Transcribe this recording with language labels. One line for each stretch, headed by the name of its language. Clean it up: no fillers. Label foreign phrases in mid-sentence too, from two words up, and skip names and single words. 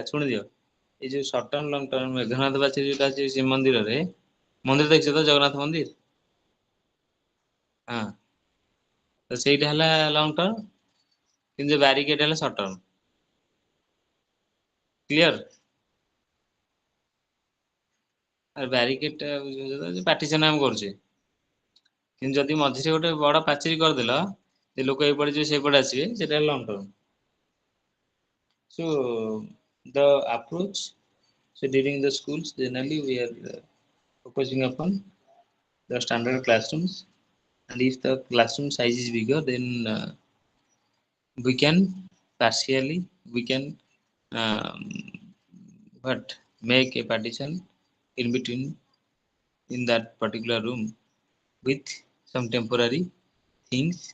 Odia: ଶୁଣିଦିଅ, ଏଇ ଯୋଉ
English: short term long term,
Odia: ମେଘନାଦ ପାଚେରୀ ଯୋଉଟା ଅଛି ଶ୍ରୀମନ୍ଦିରରେ, ମନ୍ଦିର ଦେଖିଛ ତ, ଜଗନ୍ନାଥ ମନ୍ଦିର, ହଁ, ତ ସେଇଟା ହେଲା
English: long term,
Odia: କିନ୍ତୁ ବ୍ୟାରିକେଡ ହେଲା
English: short term.
Odia: କ୍ଲିୟର? ବ୍ୟାରିକେଡ ଟା ପାର୍ଟିସନ ଆମେ କରୁଛେ, କିନ୍ତୁ ଯଦି ମଝିରେ ଗୋଟେ ବଡ ପାଚେରୀ କରିଦେଲ, ଯେ ଲୋକ ଏପଟେ ଯିବେ ସେପଟେ ଆସିବେ, ସେଟା
English: long term. So the approach, so during the schools generally we are focusing upon the standard classrooms, and if the classroom size is bigger, then we can partially we can um, but make a partition in between in that particular room with some temporary things.